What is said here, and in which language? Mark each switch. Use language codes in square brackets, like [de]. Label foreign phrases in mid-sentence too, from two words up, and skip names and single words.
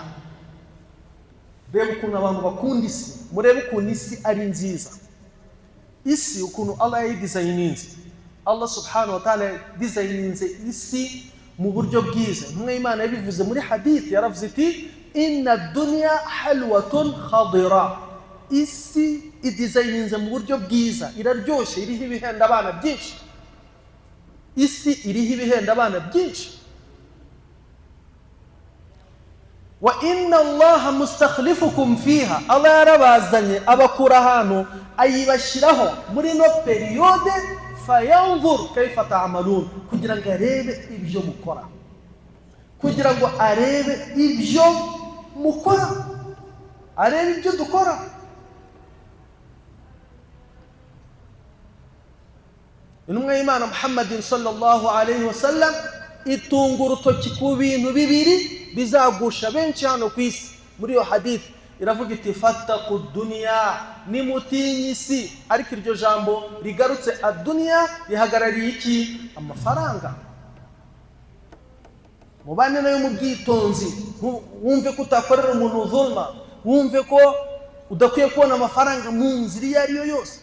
[rw] Reba ukuntu abantu bakunda isi, murebe ukuntu isi ari nziza. isi ukuntu Allah yayidesigninze, Allah [ar] سبحانه وتعالى [rw] yadesigninze isi mu buryo bwiza. intumwa y'Imana yabivuze muri hadith, yaravuze iti [ar] إن الدنيا حلوة خضرة, [rw] isi idesigninze mu buryo bwiza, iraryoshye, iriho ibihenda abana byinshi. isi iriho ibihenda abana byinshi. [ar] وإن الله مستخلفكم فيها, [rw] Allah yarabazanye abakura ahantu ayibashyiraho muri no periode, [ar] فينظر كيف تعملون, [rw] kugira ngo arebe ibyo mukora, kugira ngo arebe ibyo mukora, arebe ibyo dukora. intumwa y'Imana Muhammad [ar] صلى الله عليه وسلم [rw] itunga urutoki ku bintu bibiri bizagusha benshi hano ku isi. muri iyo hadith iravuga iti [ar] فاتقوا الدنيا, [rw] nimutinyi isi. ariko iryo jambo rigarutse ad-dunya rihagarariye iki? amafaranga. mubane nayo mu bwitonzi, wumve ko utakorera umuntu zulma, wumve ko udakwiye kubona amafaranga mu nzira iyo ariyo yose.